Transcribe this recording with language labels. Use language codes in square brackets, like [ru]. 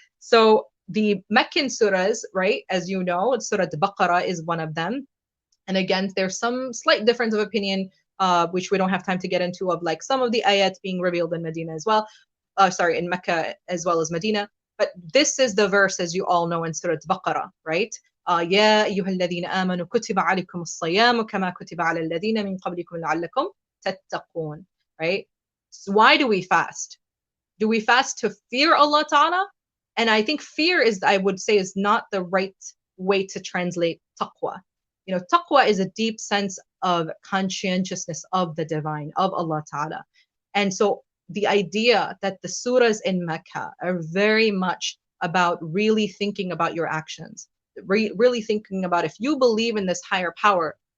[en] So the Meccan surahs, right, as you know, Surah Baqarah is one of them. And again, there's some slight difference of opinion, which we don't have time to get into, of like some of the ayats being revealed in Medina as well. In Mecca as well as Medina. But this is the verse, as you all know, in Surah Baqarah, right? [ar] يا أيها الذين آمنوا كتب عليكم الصيام كما كتب على الذين من قبلكم لعلكم تتقون, [en] right? So why do we fast? Do we fast to fear Allah Ta'ala? And I think fear I would say, is not the right way to translate taqwa. You know, taqwa is a deep sense of conscientiousness of the divine, of Allah Ta'ala. And so the idea that the surahs in Mecca are very much about really thinking about your actions, really thinking about, if you believe in this higher power,